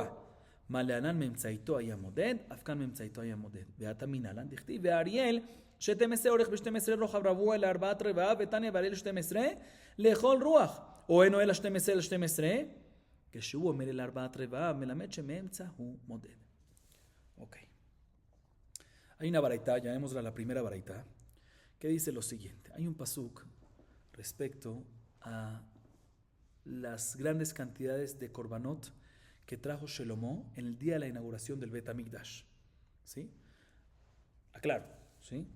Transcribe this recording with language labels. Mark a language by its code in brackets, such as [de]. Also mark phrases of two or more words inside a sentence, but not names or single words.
[he] מה להלן מאמצעיתו היה מודד, אף כאן מאמצעיתו היה מודד. ועתה מנהלן דכתיב ואריאל 12 אורך ב12 רוחב רבוע לארבעת רבעיו ותניא ואריאל 12 לכל רוח. או אינו אלא 12 ל12. כשהוא אומר אל ארבעת רבעיו מלמד שמאמצע הוא מודד. אוקיי. [es] Hay una baraita, llamémosla la primera baraita, que dice lo siguiente. Hay un pasuk respecto a las grandes cantidades de korbanot que trajo Shlomo en el día de la inauguración del Bet HaMikdash. ¿Sí? Aclaro, ¿sí?